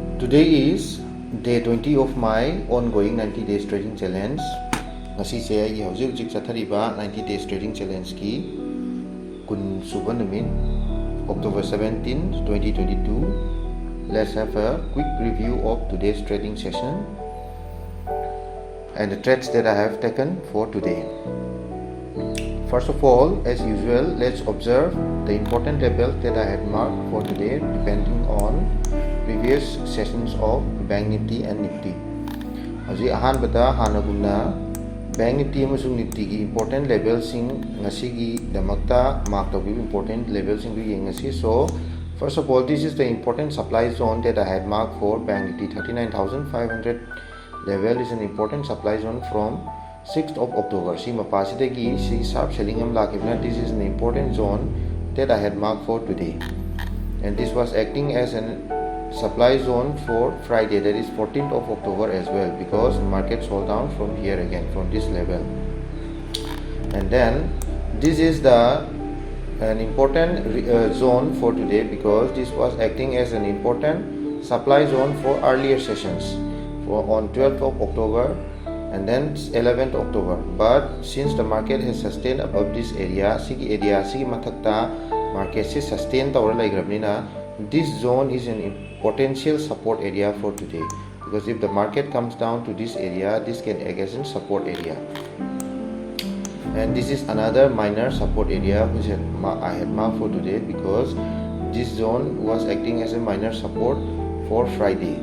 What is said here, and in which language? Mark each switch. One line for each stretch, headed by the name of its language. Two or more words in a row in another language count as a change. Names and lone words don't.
English: Today is day 20 of my ongoing 90 days trading challenge.
Manipuri: Ngasi se ai hojik chathariba
English: 90 days trading challenge
Manipuri: ki kun suba numit October 17, 2022.
English: Let's have a quick review of today's trading session and the trades that I have taken for today. First of all, as usual, let's observe the important levels that I had marked for today depending on previous sessions of Bank Nifty and Nifty.
Manipuri: Haji ahanbada hanagumna Bank Nifty amasung Nifty ki
English: important levels
Manipuri: sing ngasi gi damakta mark to
English: important levels
Manipuri: sing gi ngasi.
English: So first of all, this is the important supply zone that I had marked for Bank Nifty. 39,500 level is an important supply zone from 6th of October.
Manipuri: Si mapasidagi si sharp selling am lakibna.
English: This is an important zone that I had marked for today, and this was acting as an supply zone for Friday, that is 14th of October as well, because market sold down from here again from this level. And then this is an important zone for today because this was acting as an important supply zone for earlier sessions for on 12th of October and then 11th October. But since the market has sustained above this area,
Manipuri: sigi mathakta market se sustain tawra laigrabnina,
English: this zone is an potential support area for today, because if the market comes down to this area, this can act as a support area, and this is another minor support area which I had marked for today because this zone was acting as a minor support for Friday.